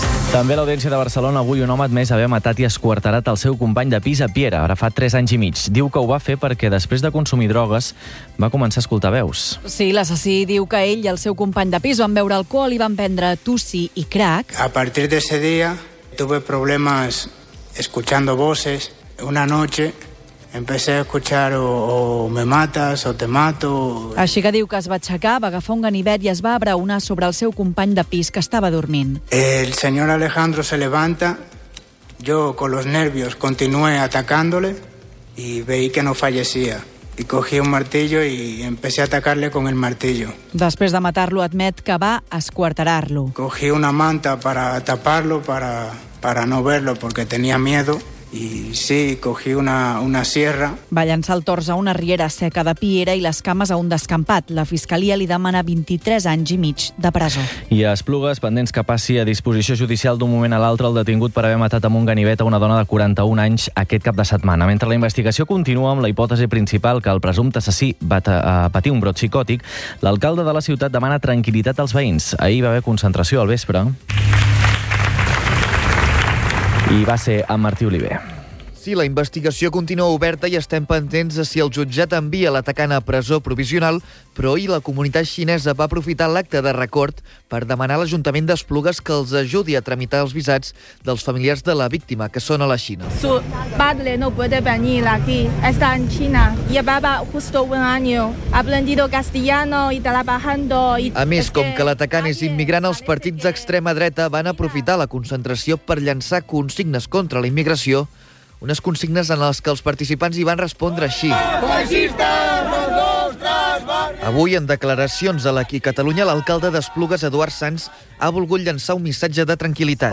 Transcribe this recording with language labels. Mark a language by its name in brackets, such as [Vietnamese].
[Catalan] També l'Audiència de Barcelona avui un home admès haver matat i esquarterat el seu company de pis a Piera, ara fa 3 anys i mig. Diu que ho va fer perquè després de consumir drogues va començar a escoltar veus. Sí, l'assassí diu que ell i el seu company de pis van beure alcohol i van prendre tussi i crack. [Spanish] A partir d'ese dia tuve problemas escuchando voces. Una noche empecé a escuchar o me matas o te mato. [Catalan] Així que diu que es va aixecar, va agafar un ganivet i es va abraonar sobre el seu company de pis que estava dormint. [Spanish] El señor Alejandro se levanta, yo con los nervios continué atacándole y veí que no fallecía. Y cogí un martillo y empecé a atacarle con el martillo. [Catalan] Després de matar-lo, admet que va esquarterar-lo. [Spanish] Cogí una manta para taparlo, para no verlo, porque tenía miedo. Y sí, cogí una sierra. [Catalan] Va llançar el tors a una riera seca de piera i les cames a un descampat. La fiscalia li demana 23 anys i mig de presó. I a Esplugues, pendents que passi a disposició judicial d'un moment a l'altre, el detingut per haver matat amb un ganivet a una dona de 41 anys aquest cap de setmana. Mentre la investigació continua amb la hipòtesi principal que el presumpte assassí va patir un brot psicòtic, l'alcalde de la ciutat demana tranquil·litat als veïns. Ahir va haver concentració al vespre. I va ser en Martí Oliver. Sí, la investigació continua oberta i estem pendents de si el jutjat envia l'atacant a presó provisional, però ahir la comunitat xinesa va aprofitar l'acte de record per demanar a l'Ajuntament d'Esplugues que els ajudi a tramitar els visats dels familiars de la víctima, que són a la Xina. [Spanish] Su padre no puede venir aquí, está en China. Llevaba justo un año aprendido castellano y trabajando. [Catalan] A més, com que l'atacant és immigrant, els partits d'extrema dreta van aprofitar la concentració per llançar consignes contra la immigració. Unes consignes en les que els participants hi van respondre així. Avui, en declaracions a l'Aquí Catalunya, l'alcalde d'Esplugues, Eduard Sanz, ha volgut llançar un missatge de tranquil·litat.